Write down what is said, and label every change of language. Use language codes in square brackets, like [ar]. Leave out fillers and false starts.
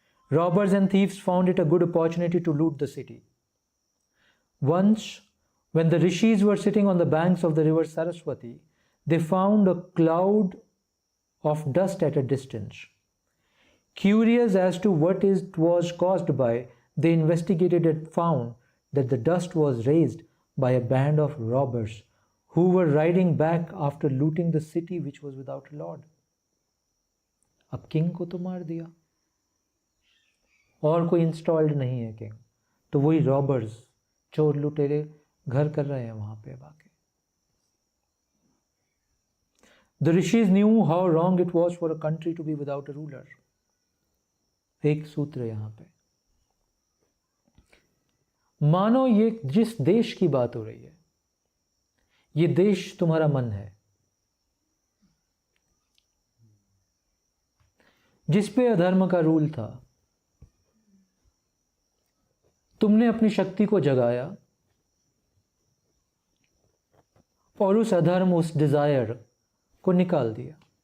[en] Robbers and thieves found it a good opportunity to loot the city. Once, when the rishis were sitting on the banks of the river Saraswati, they found a cloud of dust at a distance. Curious as to what it was caused by, they investigated and found that the dust was raised by a band of robbers who were riding back after looting the city which was without a lord. [hi] अब king को तो मार दिया और कोई installed नहीं है king, तो वही रॉबर्स, चोर लुटेरे घर कर रहे हैं वहां पे आके। [en] The rishis knew how wrong it was for a country to be without a ruler. [hi] एक सूत्र यहां पे, मानो ये जिस देश की बात हो रही है, ये देश तुम्हारा मन है, जिस पे अधर्म का रूल था, तुमने अपनी शक्ति को जगाया और उस अधर्म, उस डिजायर को निकाल दिया।